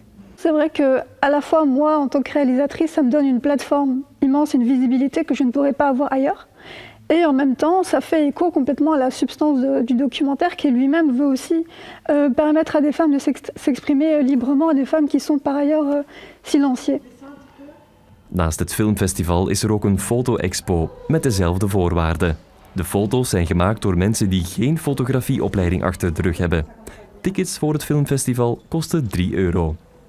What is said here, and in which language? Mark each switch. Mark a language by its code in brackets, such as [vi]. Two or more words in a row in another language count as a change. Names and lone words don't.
[fr] C'est vrai que, à la fois, moi, en tant que réalisatrice, ça me donne une plateforme immense, une visibilité que je ne pourrais pas avoir ailleurs. Et en même temps, ça fait écho complètement à la substance du documentaire qui lui-même veut aussi permettre à des femmes de s'exprimer librement, à des femmes qui sont par ailleurs silenciées. [nl] Naast het filmfestival is er ook een foto-expo met dezelfde voorwaarden. De foto's zijn gemaakt door mensen die geen fotografieopleiding achter de rug hebben. Tickets voor het filmfestival kosten €3.